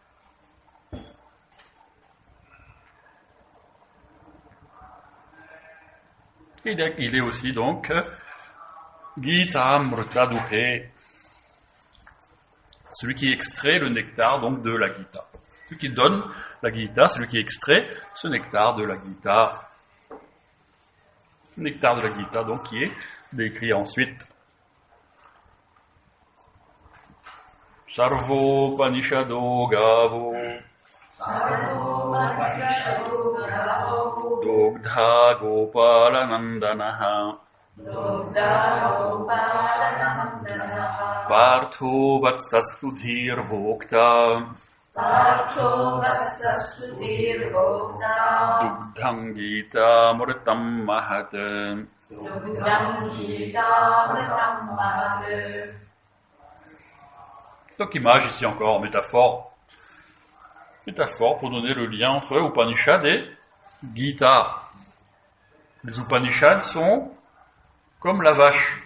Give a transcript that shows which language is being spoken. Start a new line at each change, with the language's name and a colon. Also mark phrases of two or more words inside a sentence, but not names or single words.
French: Et il est aussi donc
Sanskrit: गीता अमृत दुहे,
French: celui qui extrait le nectar donc de la Gita. Celui qui donne la Gita, celui qui extrait ce nectar de la Gita. Nectar de la Gita, donc, qui est décrit ensuite.
Sanskrit: सर्वो पनिषदो गावो दोग्धा गोपालनन्दनः पार्थो वत्ससुधीर् भोक्ता दुग्धं गीता अमृतं महत्.
French: Donc image ici encore, métaphore. Métaphore pour donner le lien entre Upanishad et Gita. Les Upanishads sont comme la vache.